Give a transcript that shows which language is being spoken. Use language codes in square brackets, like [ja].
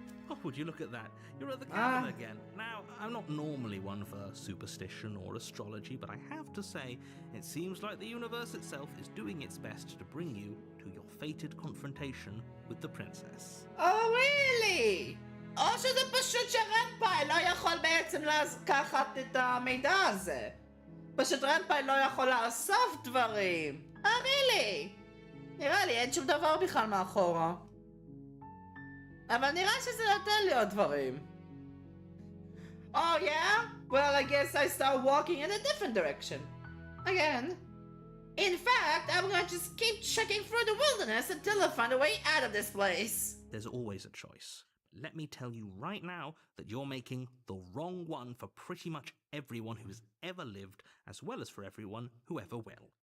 [en] Oh, would you look at that? You're at the cabin again. Now, I'm not normally one for superstition or astrology, but I have to say, it seems like the universe itself is doing its best to bring you to your fated confrontation with the princess. Oh, really? [he] או שזה פשוט שרנפאי לא יכול בעצם לקחת את המידע הזה. פשוט רנפאי לא יכול לאסוף דברים. really? נראה לי אין שום דבר בכלל מאחורה. אבל נראה שזה נותן לי עוד דברים. [en] Oh yeah? Well, I guess I start walking in a different direction. Again. In fact, I'm going to just keep checking through the wilderness until I find a way out of this place. There's always a choice. Let me tell you right now that you're making the wrong one for pretty much everyone who has ever lived, as well as for everyone who ever will.